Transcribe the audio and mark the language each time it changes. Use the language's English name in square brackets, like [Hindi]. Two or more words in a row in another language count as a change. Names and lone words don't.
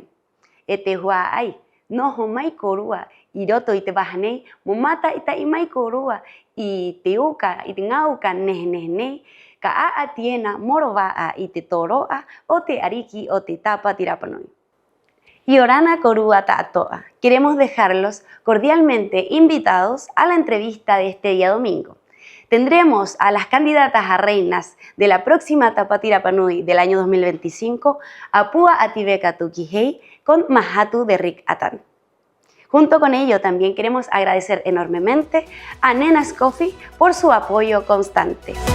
[Rapanui] E te hua ai, noho mai ko rua i roto i te waha nei, mo mata i tai mai ko rua i te uka, i te ngauka nehe nei, ka aatiena moro waa i te toroa o te ariki o te tāpati Rapanui. Y Orana Korua Ta'atoa, [Spanish] queremos dejarlos cordialmente invitados a la entrevista de este día domingo. Tendremos a las candidatas a reinas de la próxima Tāpati Rapanui del año 2025 a Pua Ativeka Tukihei con Mahatu de Rick Atan. Junto con ello también queremos agradecer enormemente a Nenas Coffee por su apoyo constante.